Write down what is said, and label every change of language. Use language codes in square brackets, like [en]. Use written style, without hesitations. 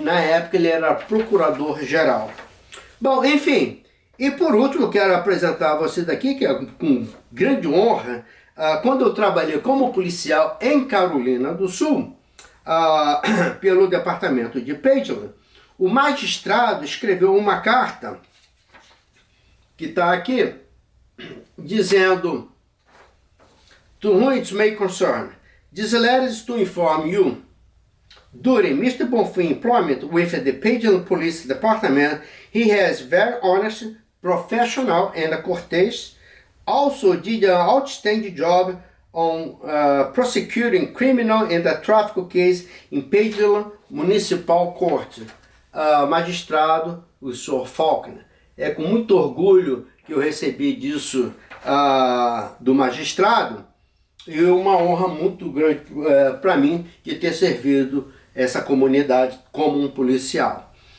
[pt] Na época ele era procurador-geral. Bom, enfim, e por último quero apresentar a vocês aqui, que é com grande honra, quando eu trabalhei como policial em Carolina do Sul, pelo departamento de Pageland, o magistrado escreveu uma carta, que está aqui, dizendo: [en] to whom it may concern, this letter is to inform you, during Mr. Bonfim's employment with the Pageland Police Department, he has very honest, professional and courteous, also did an outstanding job on prosecuting criminal and traffic case in Pageland Municipal Court. [pt] Magistrado, o Sr. Faulkner. É com muito orgulho que eu recebi disso do magistrado, e uma honra muito grande para mim de ter servido essa comunidade como um policial.